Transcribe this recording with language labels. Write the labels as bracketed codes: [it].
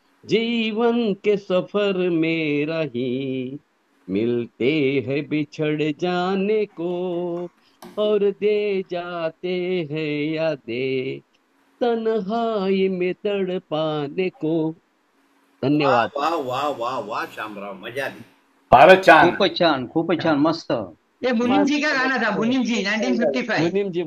[hi] जीवन के सफर में रही मिलते हैं बिछड़ जाने को और दे जाते हैं यादें तन्हाई में तड़पाने को। [mr] धन्यवाद. वा वा वा वा श्यामराव, मजा आली. फारच छान. खूपच छान, खूपच छान, मस्त. [hi] ये मुनीम जी का गाना था, मुनीम जी 1955.